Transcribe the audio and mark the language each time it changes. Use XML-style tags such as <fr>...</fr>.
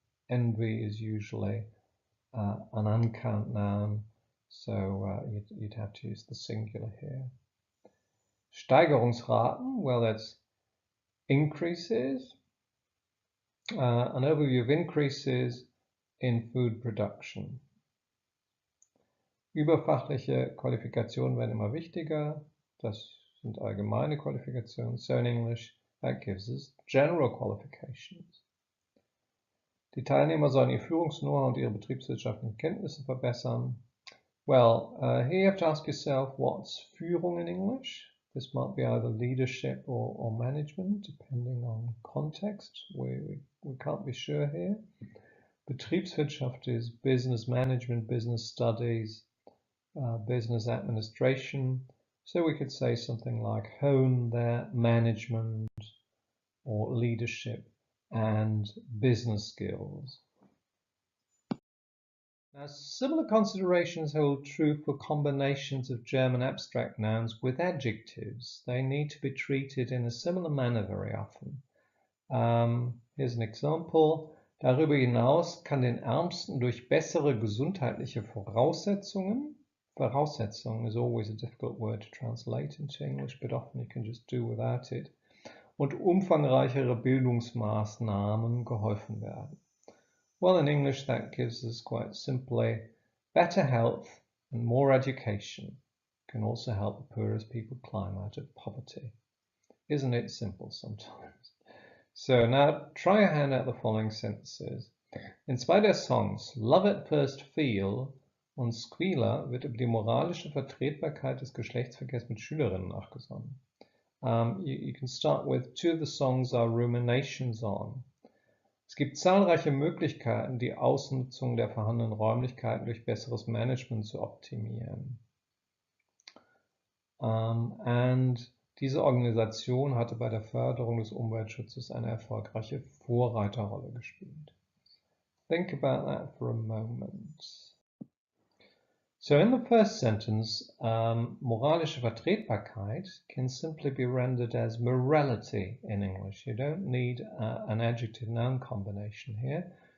<en>Envy is usually an uncount noun, so you'd have to use the singular here. Steigerungsraten, well, that's increases. An overview of increases in food production.</en> <de>Überfachliche Qualifikationen werden immer wichtiger. Das sind allgemeine Qualifikationen.</de> <en>So in English, that gives us general qualifications.</en> <de>Die Teilnehmer sollen ihr Führungs-Know-how und ihre betriebswirtschaftlichen Kenntnisse verbessern.</de> <en>Well, here you have to ask yourself, what's Führung in English? This might be either leadership or management, depending on context. We can't be sure here. Betriebswirtschaft is business management, business studies, business administration. So we could say something like hone their management or leadership and business skills. Now, similar considerations hold true for combinations of German abstract nouns with adjectives. They need to be treated in a similar manner very often. Here's an example.</en> <de>Darüber hinaus kann den Ärmsten durch bessere gesundheitliche Voraussetzungen</de> <en>is always a difficult word to translate into English, but often you can just do without it.</en> <de>Und umfangreichere Bildungsmaßnahmen geholfen werden.</de> <en>Well, in English, that gives us quite simply better health and more education can also help the poorest people climb out of poverty. Isn't it simple sometimes? So now try your hand at the following sentences.</en> <de>In zwei der Songs Love at First Feel und Squealer wird über die moralische Vertretbarkeit des Geschlechtsverkehrs mit Schülerinnen nachgesonnen.</de> <en>You can start with two of the songs are ruminations on.</en> <de>Es gibt zahlreiche Möglichkeiten, die Ausnutzung der vorhandenen Räumlichkeiten durch besseres Management zu optimieren. Und diese Organisation hatte bei der Förderung des Umweltschutzes eine erfolgreiche Vorreiterrolle gespielt.</de> <en>Think about that for a moment. So in the first sentence, moralische Vertretbarkeit can simply be rendered as morality in English. You don't need an adjective-noun combination here.</en>